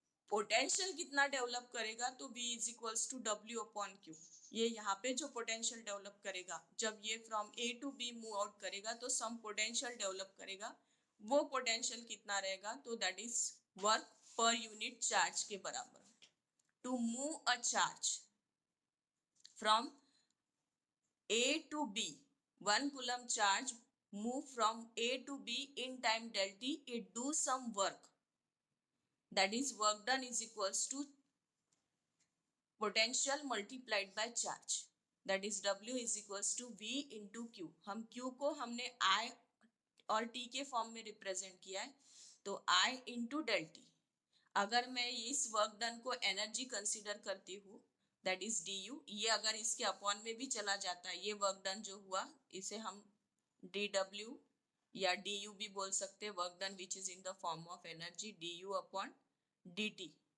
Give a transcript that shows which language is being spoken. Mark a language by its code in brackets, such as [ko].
[hi] Potential कितना develop करेगा, तो V is equals to W upon Q. ये यहाँ पे जो पोटेंशियल डेवलप करेगा जब ये from A to be move out करेगा तो सम पोटेंशियल डेवलप करेगा। वो पोटेंशियल कितना रहेगा, तो that is work per unit charge के बराबर। [en] To move a charge from A to B, 1 coulomb charge move from A to B in time del t, it do some work. That is work done is equals to potential multiplied by charge. That is W is equals to V into Q. [hi] हम Q को हमने I और T के form में represent किया है, तो I into del T। अगर मैं इस वर्क डन को एनर्जी कंसीडर करती हूँ, दैट इज डी यू, ये अगर इसके अपॉन में भी चला जाता है, ये वर्क डन जो हुआ इसे हम डी डब्ल्यू या डी यू भी बोल सकते हैं, work done which is in the form of energy D you upon D T.